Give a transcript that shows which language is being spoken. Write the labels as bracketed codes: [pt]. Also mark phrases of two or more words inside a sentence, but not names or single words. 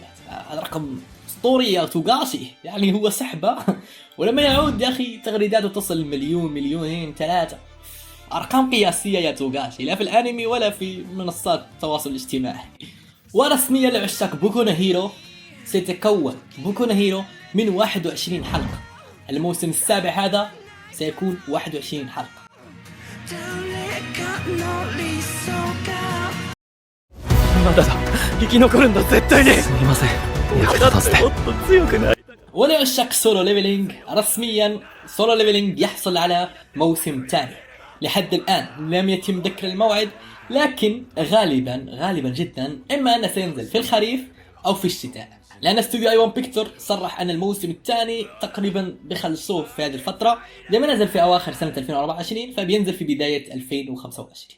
[ar] هذا رقم أسطوري يا توغاشي، يعني هو سحبة ولما يعود يا أخي تغريداته تصل مليون، مليونين، 3. أرقام قياسية يا توغاشي، لا في الأنمي ولا في منصات التواصل الاجتماعي. ورسميا لعشاق بوكو نو هيرو سيتكون بوكو نو هيرو من 21 حلقة. الموسم السابع هذا سيكون 21 حلقة. [ja] まだだ、生き残るんだ絶対に。すみません、役立たずで。もっと強くなり。 [ar] ولعشاق سولو ليفلينج رسميا سولو ليفلينج يحصل على موسم ثاني. لحد الآن لم يتم ذكر الموعد، لكن غالبا جدا إما أنه سينزل في الخريف أو في الشتاء، لأن استوديو اي 1 بيكتور صرح أن الموسم الثاني تقريبا بيخلصوه في هذه الفترة، لما نزل في أواخر سنة 2024 فبينزل في بداية 2025.